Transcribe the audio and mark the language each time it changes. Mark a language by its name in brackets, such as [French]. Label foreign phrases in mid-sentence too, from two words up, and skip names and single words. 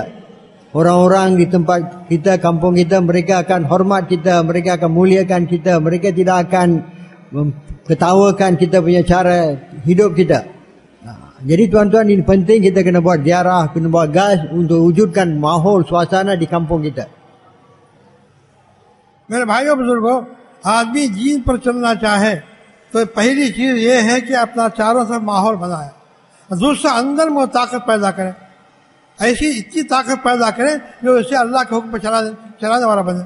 [Malay] Orang-orang di tempat kita, kampung kita, mereka akan hormat kita, mereka akan muliakan kita, mereka tidak akan ketawakan kita punya cara hidup kita. Jadi tuan-tuan, ini penting, kita kena buat ziarah, kena buat gas untuk wujudkan mahol suasana di kampung kita. [Hindi] मेरे भाइयों बुजुर्गों, आदमी दीन पर चलना चाहे तो पहली चीज ये है कि अपना चारों तरफ माहौल बनाए, दूसरा अंदर में ताकत पैदा करें, ऐसी इतनी ताकत पैदा करें जो इसे अल्लाह के हुक्म पर चलाने वाला बने।